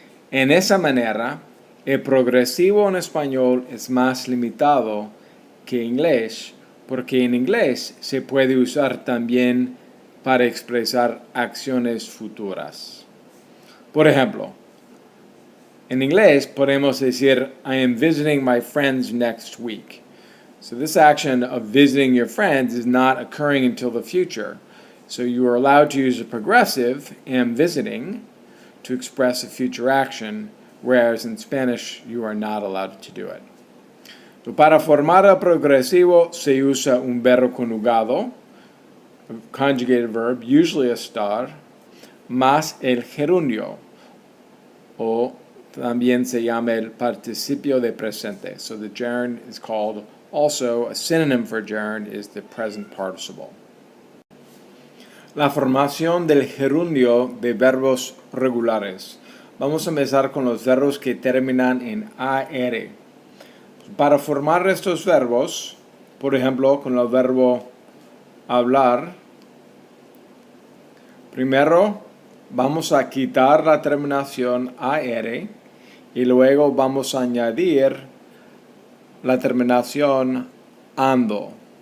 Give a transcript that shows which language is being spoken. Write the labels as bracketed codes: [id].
[es] En esa manera, el progresivo en español es más limitado que en inglés, porque en inglés se puede usar también para expresar acciones futuras. Por ejemplo, en inglés podemos decir, [en] I am visiting my friends next week. So this action of visiting your friends is not occurring until the future. So you are allowed to use a progressive, am visiting, to express a future action, whereas in Spanish you are not allowed to do it. [es] So para formar el progresivo se usa un verbo conjugado, [en] a conjugated verb, usually [es] a estar, más el gerundio, o también se llama el participio de presente. [en] So the gerund is called, also a synonym for gerund is the present participle. [es] La formación del gerundio de verbos regulares. Vamos a empezar con los verbos que terminan en AR. Para formar estos verbos, por ejemplo, con el verbo hablar, primero vamos a quitar la terminación AR y luego vamos a añadir la terminación ando.